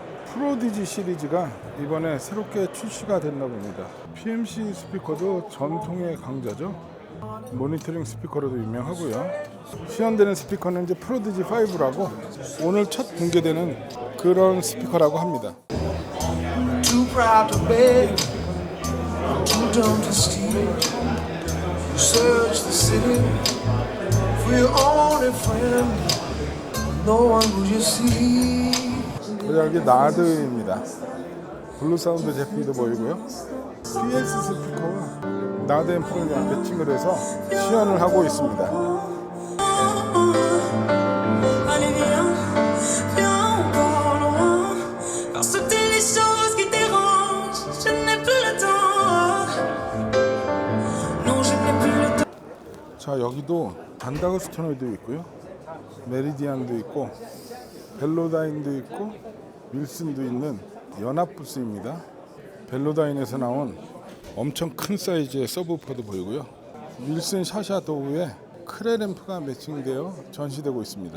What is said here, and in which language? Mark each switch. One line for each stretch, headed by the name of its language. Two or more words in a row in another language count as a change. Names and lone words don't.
Korean: 프로디지 시리즈가 이번에 새롭게 출시가 됐나 봅니다. PMC 스피커도 전통의 강자죠. 모니터링 스피커로도 유명하고요. 시연되는 스피커는 이제 프로디지 5라고 오늘 첫 공개되는 그런 스피커라고 합니다.
English: Too proud to beg, too dumb to steal. Search the city for your only friend. No one will you see.
Korean: 여기 나드입니다. 블루 사운드 제품도 보이고요. PS 스피커와 나드 앰프를 매칭을 해서 시연을 하고 있습니다.
French: Allez viens, viens encore loin. Faire sauter les choses qui dérangent. Je n'ai plus le temps. Non, je n'ai plus le temps.
Korean: 자, 여기도 단다그 스토너도 있고요. 메리디안도 있고 벨로다인도 있고 윌슨도 있는 연합 부스입니다. 벨로다인에서 나온 엄청 큰 사이즈의 서브우퍼도 보이고요. 윌슨 샤샤 도우에 크레 램프가 매칭되어 전시되고 있습니다.